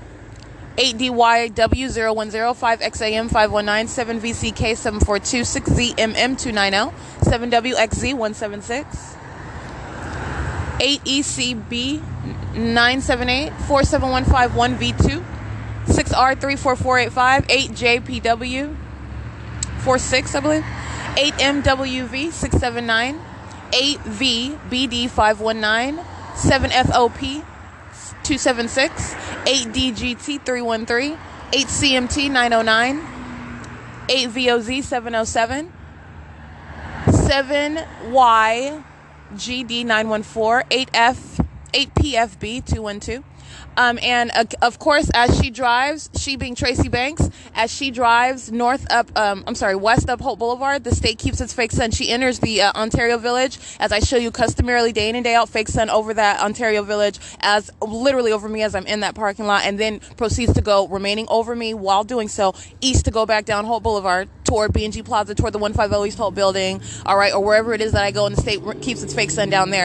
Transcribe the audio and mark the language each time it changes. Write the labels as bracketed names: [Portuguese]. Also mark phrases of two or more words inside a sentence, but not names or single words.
[English] 8DYW010, 5XAM519, 7VCK742, 6ZMM290, 7WXZ176, 8ECB978, 47151V2, 6R34485, 8JPW 46, I believe, 8MWV679, 8VBD519, 7FOP276, 8DGT313, 8CMT909, 8VOZ707, 7YGD914, 8PFB212, Of course, as she drives, she being Tracy Banks, as she drives west up Hope Boulevard, the state keeps its fake sun. She enters the Ontario Village, as I show you customarily day in and day out, fake sun over that Ontario Village, as literally over me as I'm in that parking lot, and then proceeds to go, remaining over me while doing so, east to go back down Hope Boulevard toward B&G Plaza, toward the 150 East Hope building, all right, or wherever it is that I go, and the state keeps its fake sun down there.